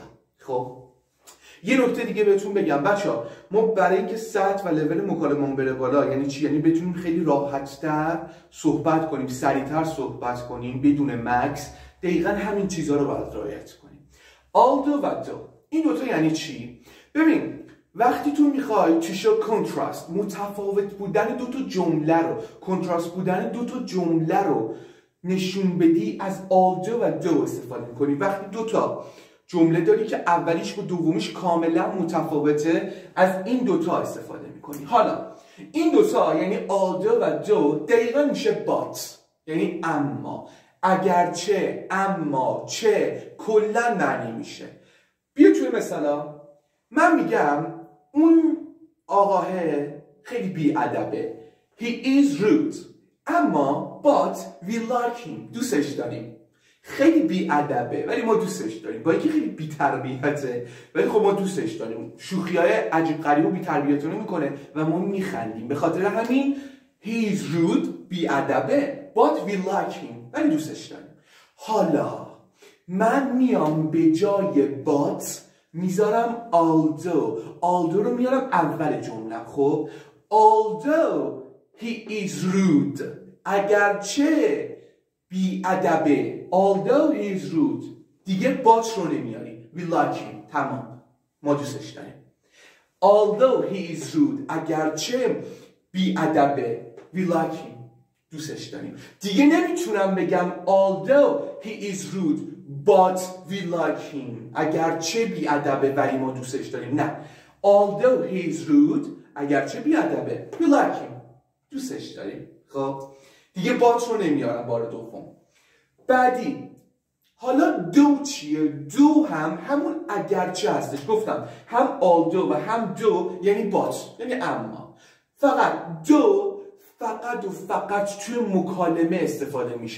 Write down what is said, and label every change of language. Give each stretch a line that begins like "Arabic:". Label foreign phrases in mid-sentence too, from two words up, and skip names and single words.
Persian: خب یه نکته دیگه بهتون بگم بچه‌ها، ما برای اینکه سطح و لول مکالممون بره بالا یعنی چی؟ یعنی بتونیم خیلی راحت‌تر صحبت کنیم، سریع‌تر صحبت کنیم بدون مکس، دقیقاً همین چیزها رو باید رعایت کنیم. although و though این دوتا یعنی چی؟ ببین وقتی تو میخوای
English: to show contrast،
Persian: متفاوت بودن دو تا جمله رو، کنتراست بودن دو تا جمله رو نشون بدی، از although و though استفاده میکنی. وقتی دو تا جمله داری که اولیش و دومیش کاملا متفاوته، از این دوتا استفاده میکنی. حالا این دوتا یعنی although و though دقیقا میشه but، یعنی اما، اگرچه، اما، چه، کلا معنی میشه. بیا توی مثلا من میگم اون آقاه خیلی بی‌ادبه،
English: he is rude، اما but we like him،
Persian: دوستش داریم. خیلی بی‌ادبه ولی ما دوستش داریم، با اینکه خیلی بی‌تربیته ولی خب ما دوستش داریم، شوخی‌های عجیب غریب و بی‌تربیتانه میکنه و ما میخندیم. به خاطر همین
English: he is rude، بی‌ادبه، but we like him،
Persian: ولی دوستش داریم. حالا من میام به جای but میذارم although رو میارم اول جمله.
English: خب although he is rude،
Persian: اگرچه بی‌ادبه،
English: although he is rude، دیگه but
Persian: رو نمیاری،
English: we like him،
Persian: تمام، ما دوستش داریم.
English: although he is rude،
Persian: اگرچه بی‌ادبه،
English: we like him،
Persian: دوستش داریم. دیگه نمیتونم بگم
English: although he is rude but we like him،
Persian: اگرچه بی‌ادبه ولی ما دوستش داریم.
English: نه، although he is rude،
Persian: اگرچه بی‌ادبه،
English: we like him،
Persian: دوستش داریم. خب دیگه بات رو نمیارم بار دوم. بعدی حالا دو چیه؟ دو هم همون اگرچه هستش. گفتم هم although و هم دو یعنی بات، یعنی اما. فقط دو فقط توی مکالمه استفاده میشه.